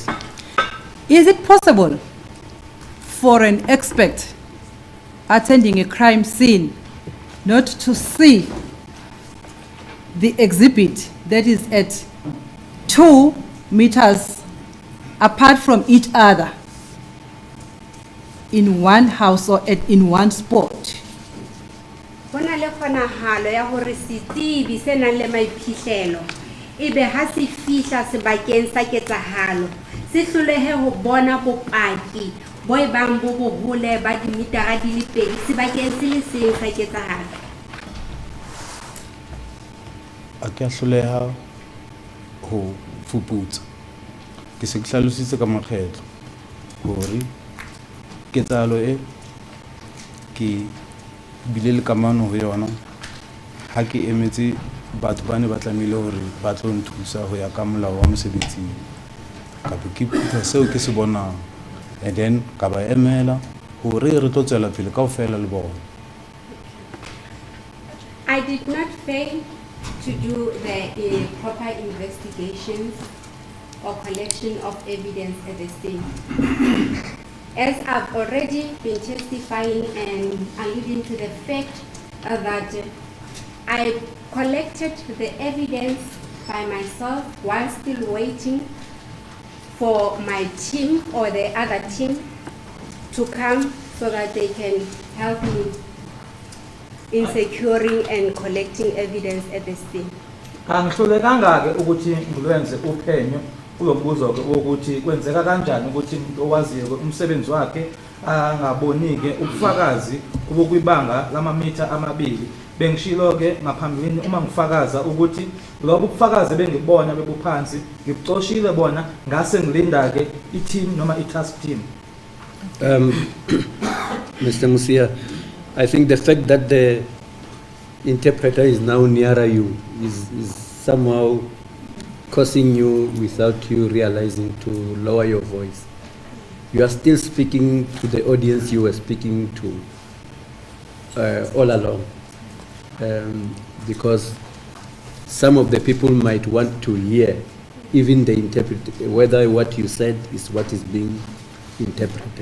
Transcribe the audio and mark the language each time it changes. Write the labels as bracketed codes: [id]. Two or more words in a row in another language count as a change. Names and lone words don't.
[en] Is it possible for an expert attending a crime scene not to see the exhibit that is at 2 meters apart from each other in one house or in one spot? [st] Bona le kgonagalo ya gore setibi se nang le maiphihlelo ebe ha se fihla sebakeng sa ketsahalo se hlolehe ho bona bopaki bo ebang bo bohole ba dimetara di le 2 sebakeng se le seng sa ketsahalo. A ke a hloleha ho fuputsa ke se ke hlalositse ka makgetlo hore ketsahalo e ke bile le kamano ho yona ha ke emetse batho ba ne ba tlamehile hore ba tlo nthusa ho ya ka molao wa mosebetsing ka be ke phutha seo ke se bonang [en] and then [st] ka ba emela hore re tlo tswela pele kaofela le bona. [en] I did not fail to do the proper investigations or collection of evidence at the scene. As I've already been testifying and alluding to the fact that I collected the evidence by myself while still waiting for my team or the other team to come so that they can help me in securing and collecting evidence at the scene. [zu] Angihlulekanga-ke ukuthi ngilwenze uphenyo kulo mbuzo-ke wokuthi kwenzeka kanjani ukuthi umuntu owaziyo umsebenzi wakhe angaboni-ke ubufakazi obukwibanga lamamitha 2. Bengishilo-ke ngaphambilini uma ngifakaza ukuthi lobo ubufakazi bengibona bebuphansi ngibucoshile bona ngase ngilinda-ke i-team noma i-task team. [en] Mr. Musia, I think the fact that the interpreter is now nearer you is somehow causing you, without you realizing, to lower your voice. You are still speaking to the audience you were speaking to all along, because some of the people might want to hear even the interpreter, whether what you said is what is being interpreted.